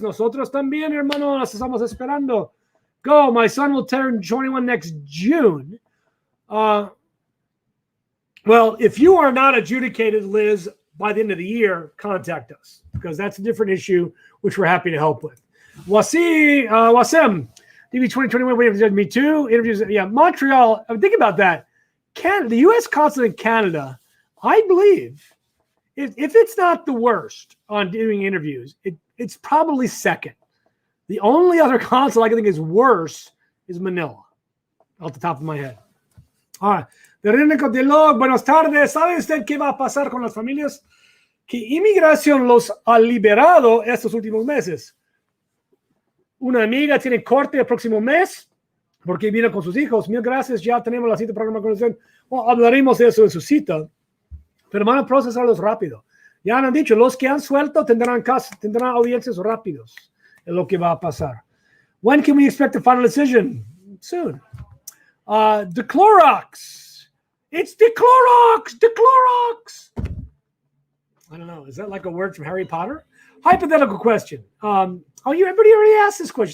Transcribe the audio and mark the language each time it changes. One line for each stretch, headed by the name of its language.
Spanish: Nosotros también, hermano, las estamos esperando.
English: Go. My son will turn 21 next June. Well, if you are not adjudicated, Liz, by the end of the year, contact us because that's a different issue, which we're happy to help with. Wasem, DB 2021, waiting for Me Too. Interviews, yeah, Montreal. Think about that. Canada, the U.S. consulate in Canada, I believe, if it's not the worst on doing interviews, it's probably second. The only other consulate I can think is worse is Manila, off the top of my head. All right. Verónica de Log,
Spanish: buenas tardes. ¿Sabe usted qué va a pasar con las familias que inmigración los ha liberado estos últimos meses? Una amiga tiene corte el próximo mes porque viene con sus hijos. Mil gracias, ya tenemos la cita para una conversación. Well, hablaremos de eso en su cita, pero van a procesarlos rápido. Ya han dicho, los que han suelto tendrán audiencias rápidos. Es lo que va a pasar.
English: When can we expect a final decision? Soon. The Clorox. It's the Clorox. The Clorox. I don't know. Is that like a word from Harry Potter? Hypothetical question. Everybody already asked this question.